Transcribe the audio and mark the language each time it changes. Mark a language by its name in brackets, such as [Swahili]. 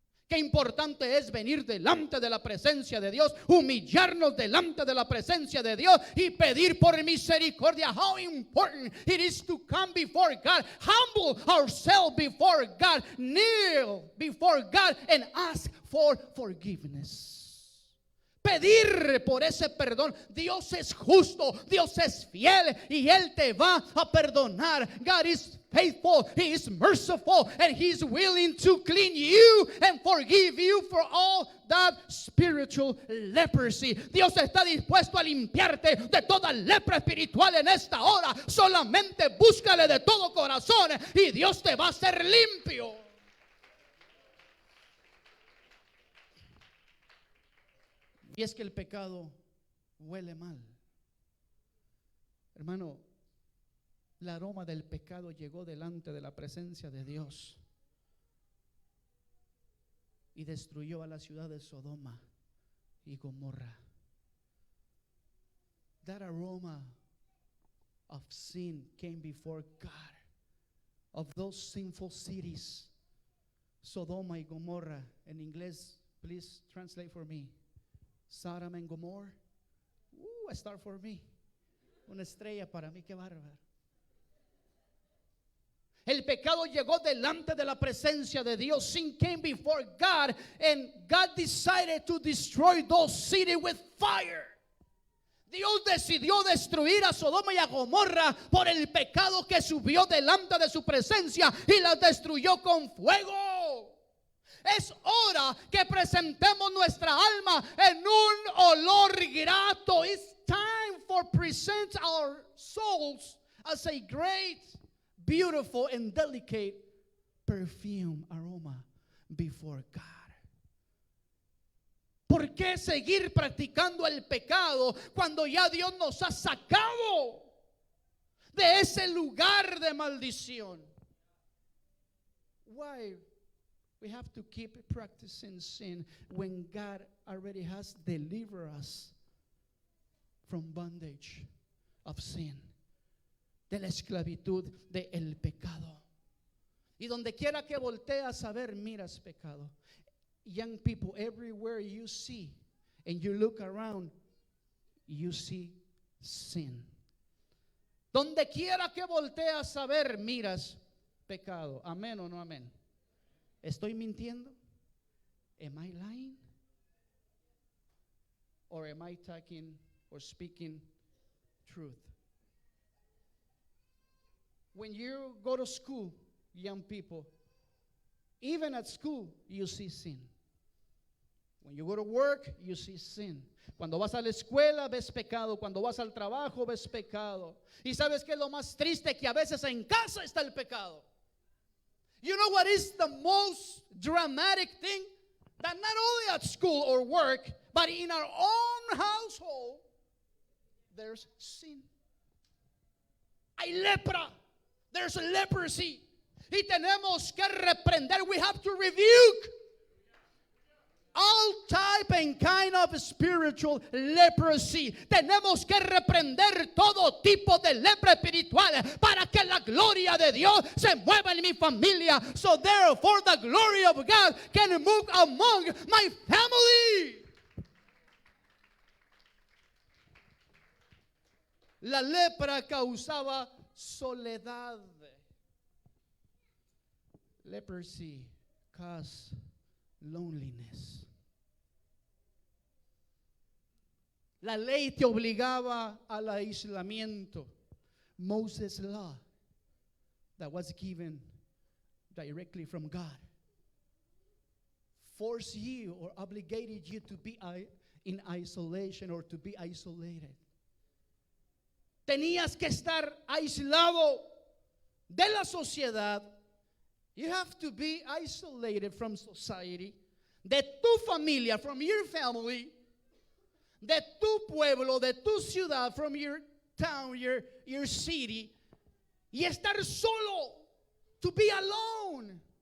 [Spanish] Qué importante es venir delante de la presencia de Dios, humillarnos delante de la presencia de Dios y pedir por misericordia. [English] How important it is to come before God, humble ourselves before God, kneel before God and ask for forgiveness. [Spanish] Pedir por ese perdón. Dios es justo, Dios es fiel y Él te va a perdonar. [English] God is faithful, He is merciful, and He's willing to clean you and forgive you for all that spiritual leprosy. [Spanish] Dios está dispuesto a limpiarte de toda lepra espiritual en esta hora. Solamente búscale de todo corazón y Dios te va a hacer limpio. Y es que el pecado huele mal. Hermano, el aroma del pecado llegó delante de la presencia de Dios y destruyó a la ciudad de Sodoma y Gomorra. [English] That aroma of sin came before God, of those sinful cities, Sodoma y Gomorra. [Spanish] En inglés, [English] please translate for me. Sodom and Gomorrah. A star for me. [Spanish] Una estrella para mí, qué bárbaro. El pecado llegó delante de la presencia de Dios. [English] Sin came before God, and God decided to destroy those cities with fire. [Spanish] Dios decidió destruir a Sodoma y a Gomorra por el pecado que subió delante de su presencia y las destruyó con fuego. Es hora que presentemos nuestra alma en un olor grato. [English] It's time for present our souls as a great, beautiful and delicate perfume, aroma before God. [Spanish] ¿Por qué seguir practicando el pecado cuando ya Dios nos ha sacado de ese lugar de maldición? [English] Why we have to keep practicing sin when God already has delivered us from bondage of sin, [Spanish] de la esclavitud del pecado? Y donde quiera que volteas a ver, miras pecado. [English] Young people, everywhere you see and you look around, you see sin. [Spanish] Donde quiera que volteas a ver, miras pecado. ¿Amén o no amén? ¿Estoy mintiendo? [English] Am I lying? Or am I talking or speaking truth? When you go to school, young people, even at school, you see sin. When you go to work, you see sin. [Spanish] Cuando vas a la escuela, ves pecado. Cuando vas al trabajo, ves pecado. Y sabes que es lo más triste, que a veces en casa está el pecado. [English] You know what is the most dramatic thing? That not only at school or work, but in our own household, there's sin. [Spanish] Hay lepra. [English] There's leprosy. [Spanish] Y tenemos que reprender. [English] We have to rebuke all type and kind of spiritual leprosy. [Spanish] Tenemos que reprender todo tipo de lepra espiritual para que la gloria de Dios se mueva en mi familia. [English] So therefore the glory of God can move among my family. [Spanish] La lepra causaba soledad. [English] Leprosy caused loneliness. [Spanish] La ley te obligaba al aislamiento. [English] Moses' law that was given directly from God forced you or obligated you to be in isolation or to be isolated. [Spanish] Tenías que estar aislado de la sociedad. [English] You have to be isolated from society, [Spanish] de tu familia, [English] from your family, [Spanish] de tu pueblo, de tu ciudad, [English] from your town, your city, [Spanish] y estar solo, [English] to be alone.